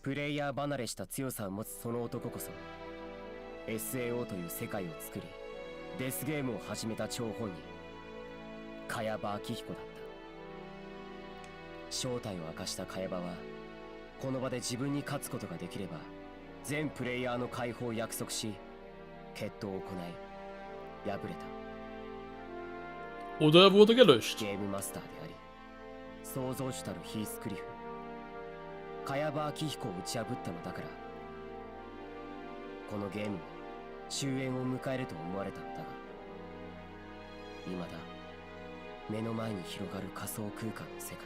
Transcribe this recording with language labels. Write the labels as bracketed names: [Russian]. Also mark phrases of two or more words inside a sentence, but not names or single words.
[Japanese] プレイヤー離れした強さを持つその男こそ SAO という世界を作りデスゲームを始めた張本人、茅場明彦だった。正体を明かした茅場はこの場で自分に勝つことができれば全プレイヤーの解放を約束し、決闘を行い敗れた。 [German] Oder er wurde gelöscht. [Japanese] ゲームマスターであり創造主たるヒースクリフ、茅場明彦を打ち破ったのだから、このゲームも終焉を迎えると思われたのだが、未だ目の前に広がる仮想空間の世界、